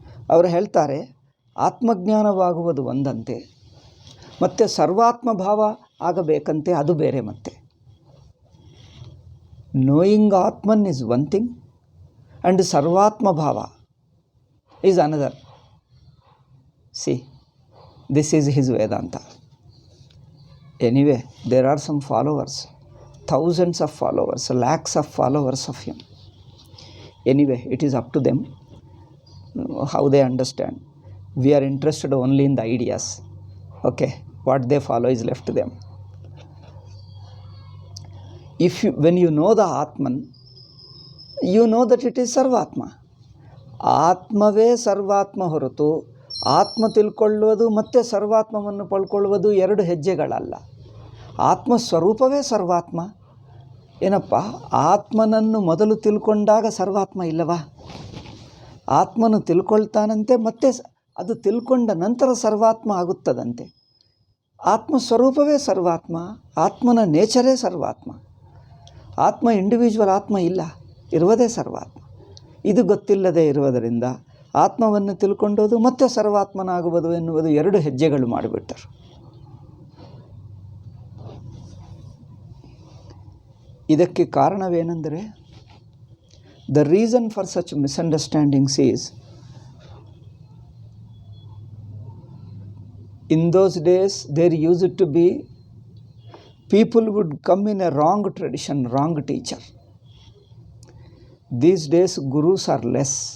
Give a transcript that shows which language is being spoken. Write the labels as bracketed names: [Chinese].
[Kannada] ಅವರು ಹೇಳ್ತಾರೆ, ಆತ್ಮಜ್ಞಾನವಾಗುವುದು ಒಂದಂತೆ, ಮತ್ತು ಸರ್ವಾತ್ಮ ಭಾವ ಆಗಬೇಕಂತೆ, ಅದು ಬೇರೆ ಮತ್ತೆ. [English] Knowing Atman is one thing and sarvatma bhava is another. See, this is his Vedanta. Anyway, there are some followers, thousands of followers, lakhs of followers of him. Anyway, it is up to them how they understand. We are interested only in the ideas. Okay, what they follow is left to them. When you know the Atman, you know that it is Sarvatma. [Kannada] ಆತ್ಮವೇ ಸರ್ವಾತ್ಮ ಹೊರತು ಆತ್ಮ ತಿಳ್ಕೊಳ್ಳುವುದು ಮತ್ತು ಸರ್ವಾತ್ಮವನ್ನು ಪಡ್ಕೊಳ್ಳುವುದು ಎರಡು ಹೆಜ್ಜೆಗಳಲ್ಲ. ಆತ್ಮಸ್ವರೂಪವೇ ಸರ್ವಾತ್ಮ. ಏನಪ್ಪ, ಆತ್ಮನನ್ನು ಮೊದಲು ತಿಳ್ಕೊಂಡಾಗ ಸರ್ವಾತ್ಮ ಇಲ್ಲವಾ? ಆತ್ಮನು ತಿಳ್ಕೊಳ್ತಾನಂತೆ, ಮತ್ತೆ ಅದು ತಿಳ್ಕೊಂಡ ನಂತರ ಸರ್ವಾತ್ಮ ಆಗುತ್ತದಂತೆ. ಆತ್ಮಸ್ವರೂಪವೇ ಸರ್ವಾತ್ಮ, ಆತ್ಮನ ನೇಚರೇ ಸರ್ವಾತ್ಮ. ಆತ್ಮ ಇಂಡಿವಿಜುವಲ್ ಆತ್ಮ ಇಲ್ಲ, ಇರುವುದೇ ಸರ್ವಾತ್ಮ. ಇದು ಗೊತ್ತಿಲ್ಲದೆ ಇರುವುದರಿಂದ ಆತ್ಮವನ್ನು ತಿಳ್ಕೊಂಡೋದು ಮತ್ತೆ ಸರ್ವಾತ್ಮನಾಗುವುದು ಎನ್ನುವುದು ಎರಡು ಹೆಜ್ಜೆಗಳು ಮಾಡಿಬಿಟ್ಟರು. ಇದಕ್ಕೆ ಕಾರಣವೇನೆಂದರೆ, [English] The reason for such misunderstandings is, in those days there used to be people would come in a wrong tradition, wrong teacher. These days gurus are less.